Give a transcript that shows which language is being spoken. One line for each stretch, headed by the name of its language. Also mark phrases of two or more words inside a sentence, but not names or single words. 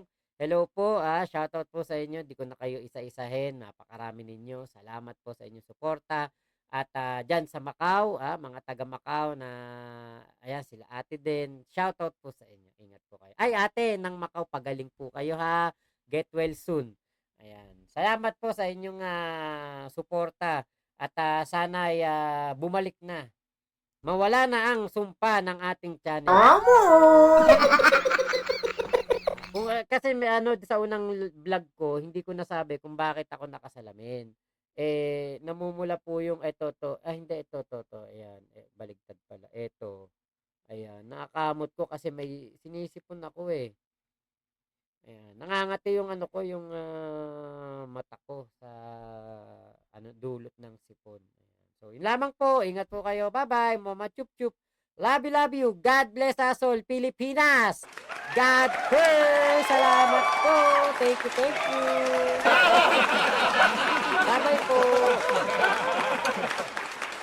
Filipino: Hello po, shout out po sa inyo. Di ko na kayo isa-isahin. Napakarami ninyo. Salamat po sa inyong suporta. At dyan sa Macau, mga taga Macau na, ayan, sila ate din. Shout out po sa inyo. Ingat po kayo. Ay, ate, ng Macau, pagaling po kayo ha.
English: Get well soon.
Filipino: Ayan. Salamat po sa inyong suporta. At sana ay bumalik na. Mawala na ang sumpa ng ating channel. Kasi may sa unang vlog ko, hindi ko nasabi kung bakit ako nakasalamin. Namumula po yung ito. Ayan, baligtad pala. Ito. Ayan, nakakamot ko kasi may sinisipon ako eh. Ayan, nangangati yung yung mata ko sa dulot ng sipon. Ayan. So, yun lamang po. Ingat po kayo. Bye-bye. Mama chup chup.
English: Love you. God bless us all, Pilipinas. God bless.
Filipino: Salamat po.
English: Thank you.
Filipino: Bye-bye po.